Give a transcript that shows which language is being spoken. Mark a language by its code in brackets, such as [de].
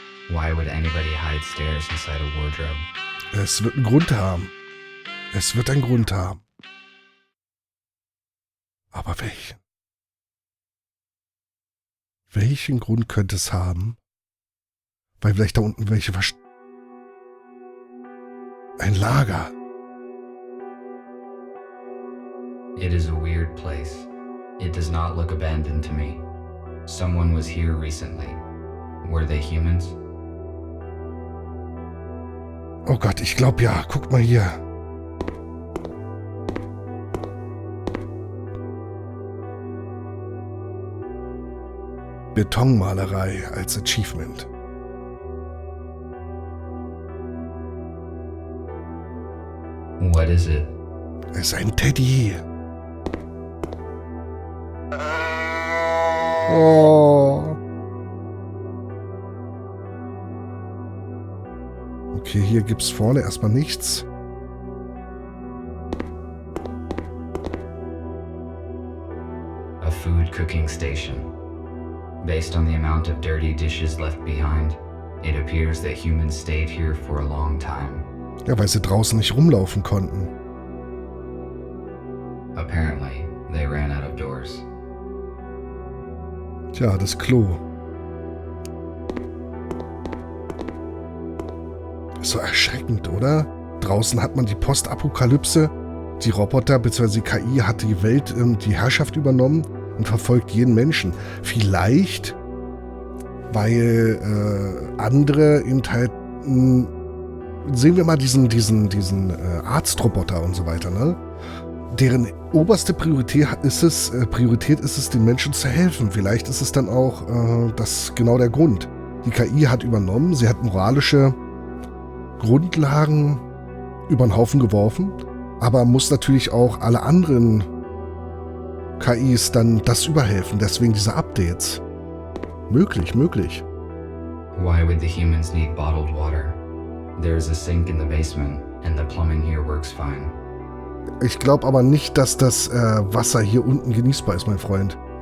[en] Why would anybody hide stairs inside a wardrobe? [de] Es wird einen Grund haben. Es wird einen Grund haben. Aber welchen? Welchen Grund könnte es haben? Weil vielleicht da unten welche ein Lager. [en] It is a weird place. It does not look abandoned to me. Someone was here recently. Were they humans? [de] Oh Gott, ich glaube ja. Guck mal hier. Betonmalerei als Achievement. [en] What is it? [de] Es ist ein Teddy. Oh. Okay, hier gibt's vorne erstmal nichts. [en] A food cooking station. Based on the amount of dirty dishes left behind, it appears that humans stayed here for a long time. [de] Ja, weil sie draußen nicht rumlaufen konnten. [en] Apparently, they ran out of doors. [de] Tja, das Klo. Ist so erschreckend, oder? Draußen hat man die Postapokalypse. Die Roboter bzw. die KI hat die Welt, die Herrschaft übernommen und verfolgt jeden Menschen. Vielleicht, weil andere eben halt, sehen wir mal diesen Arztroboter und so weiter, ne? Deren oberste Priorität ist es, den Menschen zu helfen. Vielleicht ist es dann auch das genau der Grund. Die KI hat übernommen, sie hat moralische Grundlagen über den Haufen geworfen, aber muss natürlich auch alle anderen KIs dann das überhelfen. Deswegen diese Updates. Möglich. [en] Why would the humans need bottled water? There's a sink in the basement and the plumbing here works fine. [de] Ich glaube aber nicht, dass das Wasser hier unten genießbar ist, mein Freund.